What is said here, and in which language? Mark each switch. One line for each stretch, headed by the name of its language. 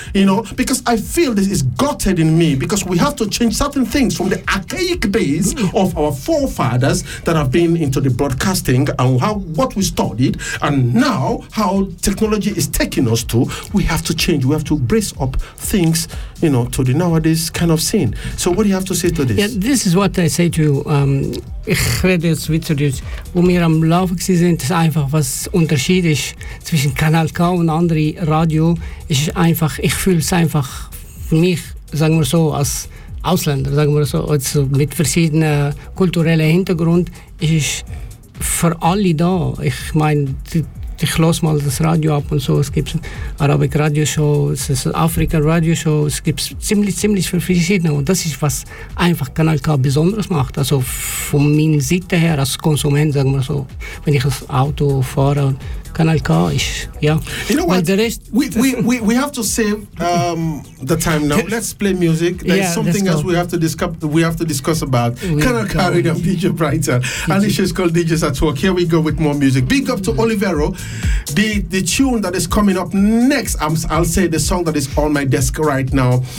English: You know, because I feel this is gutted in me. Because we have to change certain things from the archaic days of our forefathers that have been into the broad casting and how what we studied, and now how technology is taking us to, we have to change. We have to brace up things, you know, to the nowadays kind of scene. So what do you have to say to this? Yeah, this is what I say to you.
German: Ich rede jetzt Schweizerdeutsch. Wo wir am Laufen gewesen sind, das ist einfach, was Unterschied ist zwischen Canal K und anderen Radio, ist einfach, ich fühle es einfach für mich, sagen wir so, als Ausländer, sagen wir so, also mit verschiedenen kulturellen Hintergrund, ist für alle da. Ich meine, ich lasse mal das Radio ab und so. Es gibt Arabic Radio Show, es ist Afrika Radio Show. Es gibt ziemlich viele verschiedene. Und das ist, was einfach Kanal K besonders macht. Also von meiner Seite her, als Konsument, sagen wir so, wenn ich das Auto fahre, Kanal K ist, ja.
English: You know what? We have to save the time now. Let's play music. There's something else we have to discuss about. Kanal K with DJ Brighton. Alicia is called DJs at Work. Here we go with more music. Big up to Olivero. The tune that is coming up next, I'll say the song that is on my desk right now.